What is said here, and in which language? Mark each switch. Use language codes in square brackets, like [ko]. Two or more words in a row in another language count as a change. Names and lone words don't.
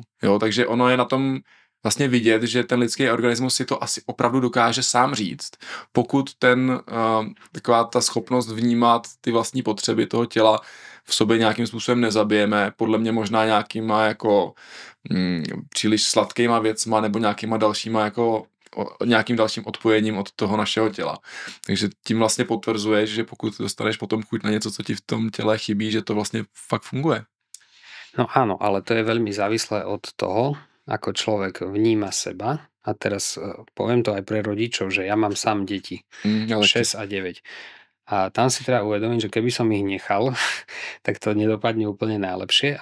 [cs] Jo, takže ono je na tom vlastně vidět, že ten lidský organismus si to asi opravdu dokáže sám říct, pokud taková ta schopnost vnímat ty vlastní potřeby toho těla v sobě nějakým způsobem nezabijeme, podle mě možná nějakýma jako příliš sladkýma věcma nebo nějakýma dalšíma jako nějakým dalším odpojením od toho našeho těla. Takže tím vlastně potvrzuješ, že pokud dostaneš potom chuť na něco, co ti v tom těle chybí, že to vlastně fakt funguje. [sk] No áno, ale to je veľmi závislé od toho, ako človek vníma seba. A teraz poviem to aj pre rodičov, že ja mám sám deti, 6 a 9. A tam si treba uvedomiť, že keby som ich nechal, tak to nedopadne úplne najlepšie.